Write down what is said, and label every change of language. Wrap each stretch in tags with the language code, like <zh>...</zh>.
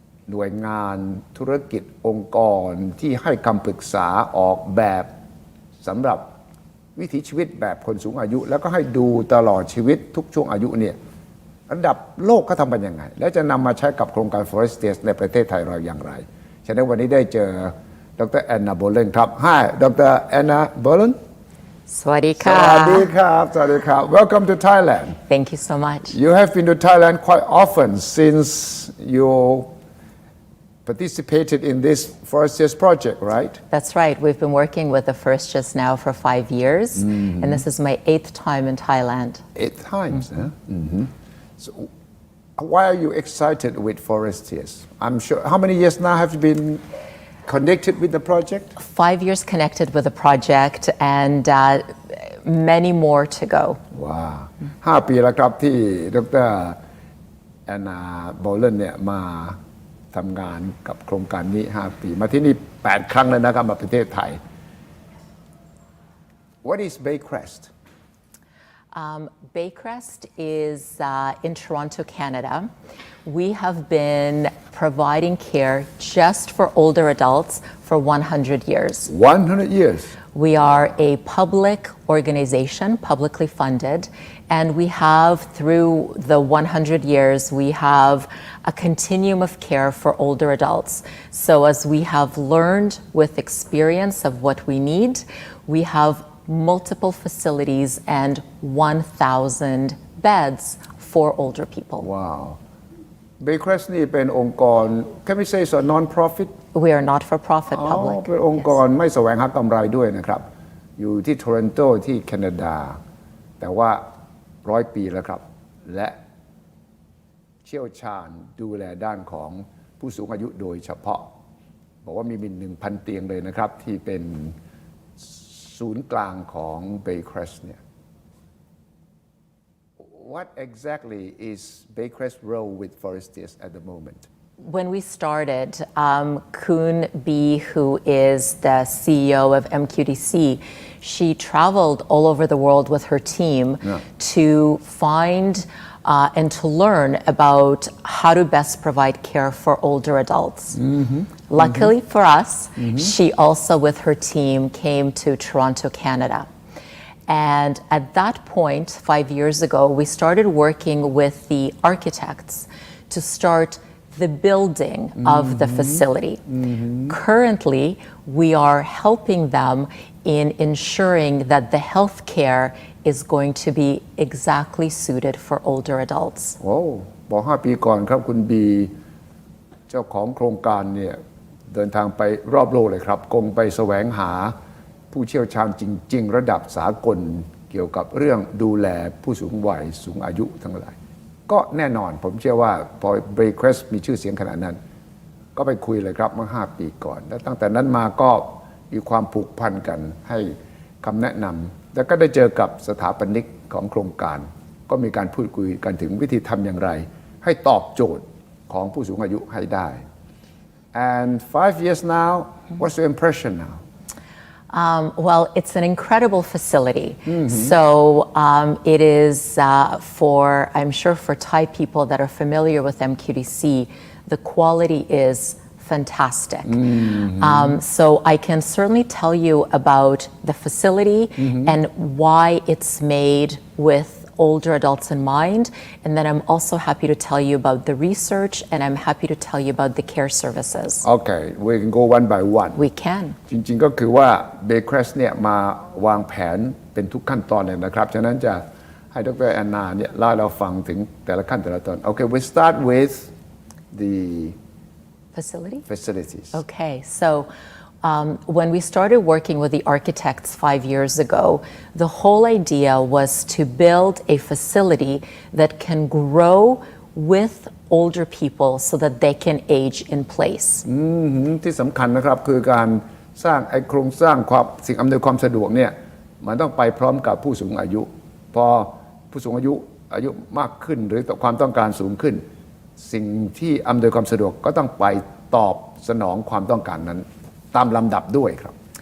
<th>หน่วยงานธุรกิจองค์กรที่ให้คำปรึกษาออกแบบสำหรับวิถีชีวิตแบบคนสูงอายุแล้วก็ให้ดูตลอดชีวิตทุกช่วงอายุเนี่ยระดับโลกเขาทำกันยังไงแล้วจะนำมาใช้กับโครงการ Forestias ในประเทศไทยเราอย่างไรฉะนั้นวันนี้ได้เจอดร. แอนนา โบลันครับ</th> <en>Hi Dr.</en> <th>แอนนา โบลัน สวัสดีค่ะ สวัสดีครับสวัสดีครับ</th> <en>Welcome to Thailand. Thank you so much. You have been to Thailand quite often since you participated in this Forestias project, right? That's right. We've been working with the Forestias now for 5 years, and this is my 8th time in Thailand. 8 times, huh? So, why are you excited with Forestias? I'm sure. How many years now have you been connected with the project? 5 years connected with the project, and many more to go.</en> <th>ว้าว5 ปีแล้วครับที่ดร. แอนนา โบลันเนี่ยมาทำงานกับโครงการนี้5 ปีมาที่นี่8 ครั้งแล้วนะครับมาประเทศไทย</th> <en>What is Baycrest? Baycrest is in Toronto, Canada. We have been providing care just for older adults for 100 years. 100 years. We are a public organization, publicly funded, and we have, through the 100 years, we have a continuum of care for older adults. So as we have learned with experience of what we need, we have multiple facilities and 1,000 beds for older people. Wow. Baycrest</en> <th>นี่เป็นองค์กร</th> <en>Can we say it's a non-profit? We are not for profit public.</en> <th>เป็นองค์กรไม่แสวงหากำไรด้วยนะครับอยู่ที่โทรอนโตที่แคนาดาแต่ว่า100 ปีแล้วครับและเชี่ยวชาญดูแลด้านของผู้สูงอายุโดยเฉพาะบอกว่ามี 1,000 เตียงเลยนะครับที่เป็นศูนย์กลางของ Baycrest เนี่ย</th> <en>What exactly is Baycrest's role with Forestias at the moment? When we started, Kun B, who is the CEO of MQDC, she traveled all over the world with her team to find and to learn about how to best provide care for older adults. Luckily for us, she also with her team came to Toronto, Canada. And at that point, 5 years ago, we started working with the architects to start the building of the facility. Currently, we are helping them in ensuring that the health care is going to be exactly suited for older adults. Oh,</en> <th>บอก5 ปีก่อนครับคุณบีเจ้าของโครงการเนี่ยเดินทางไปรอบโลกเลยครับคงไปแสวงหาผู้เชี่ยวชาญจริงๆระดับสากลเกี่ยวกับเรื่องดูแลผู้สูงวัยสูงอายุทั้งหลายก็แน่นอนผมเชื่อว่าพอ Baycrest มีชื่อเสียงขนาดนั้น ก็ไปคุยเลยครับเมื่อ5 ปีก่อนแล้วตั้งแต่นั้นมาก็มีความผูกพันกันให้คำแนะนำแล้วก็ได้เจอกับสถาปนิกของโครงการก็มีการพูดคุยกันถึงวิธีทำอย่างไรให้ตอบโจทย์ของผู้สูงอายุให้ได้</th> <en>and 5 years now what's your impression now Well, it's an incredible facility. So it is for, I'm sure for Thai people that are familiar with MQDC, the quality is fantastic. So I can certainly tell you about the facility and why it's made with older adults in mind. And then I'm also happy to tell you about the research and I'm happy to tell you about the care services. Okay we can go one by one We can.</en> <th>จริงๆก็คือว่า Baycrest เนี่ยมาวางแผนเป็นทุกขั้นตอนเลยนะครับฉะนั้นจะให้ดร.แอนนาเนี่ยเล่าให้เราฟังถึงแต่ละขั้นแต่ละตอน</th> <en>Okay we start with the facilities. Okay, so when we started working with the architects 5 years ago, the whole idea was to build a facility that can grow with older people so that they can age in place.</en> <th>ที่สำคัญนะครับคือการสร้างไอ้โครงสร้างความสิ่งอำนวยความสะดวกเนี่ยมันต้องไปพร้อมกับผู้สูงอายุพอผู้สูงอายุมากขึ้นหรือความต้องการสูงขึ้นสิ่งที่อำนวยความสะดวกก็ต้องไปตอบสนองความต้องการนั้นตามลำดับด้วยครับ</th>